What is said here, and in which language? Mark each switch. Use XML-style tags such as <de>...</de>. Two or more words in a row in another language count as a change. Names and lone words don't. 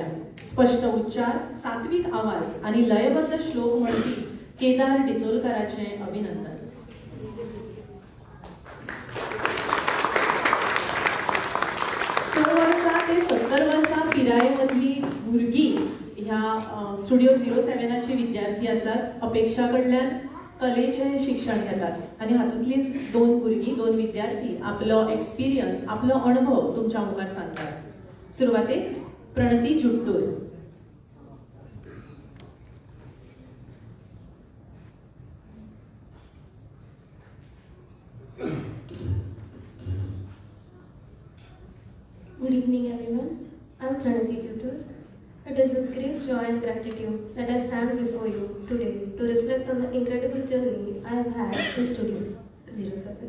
<kok>स्पष्ट उच्चार, सात्विक आवाज आणि लयबद्ध श्लोक म्हणपी केदार डिचोलकराचे अभिनंदन. वर्सां ते 70 वर्सां पिराये मदली भुरगीं ह्या स्टुडिओ 07चे विद्यार्थी आसात. अपेक्षा कडल्यान कलेचे शिक्षण घेतात आणि हातूंतलीच 2 भुरगीं 2 विद्यार्थी आपलो एक्सपिरियन्स, आपलो अनुभव तुमच्या मुखार सांगतात. सुरवातेक प्रणती जुट्टूर.</kok> <en>Good evening, everyone. I'm Pranati Juttur. It is with great joy and gratitude that I stand before you today to reflect on the incredible journey I have had in Studio 07.</en>